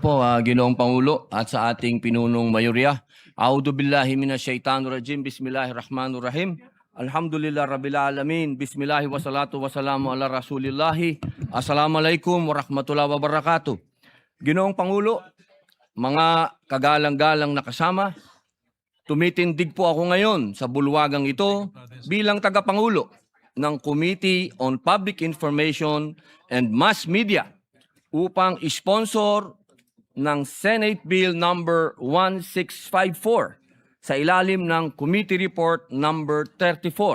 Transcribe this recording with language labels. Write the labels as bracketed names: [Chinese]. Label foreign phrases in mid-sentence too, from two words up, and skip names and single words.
[Filipino] po, Ginoong Pangulo at sa ating pinunong mayorya. [Arabic] أعوذ بالله من الشيطان الرجيم. بسم الله الرحمن الرحيم. الحمد لله رب العالمين. بسم الله والصلاة والسلام على رسول الله. السلام عليكم ورحمة الله وبركاته. [Filipino] Ginoong Pangulo, mga kagalang-galang na kasama, tumitindig po ako ngayon sa bulwagang ito bilang tagapangulo ng [English] Committee on Public Information and Mass Media [Filipino] upang sponsor ng [English] Senate Bill number 1654 [Filipino] sa ilalim ng [English] Committee Report number 34.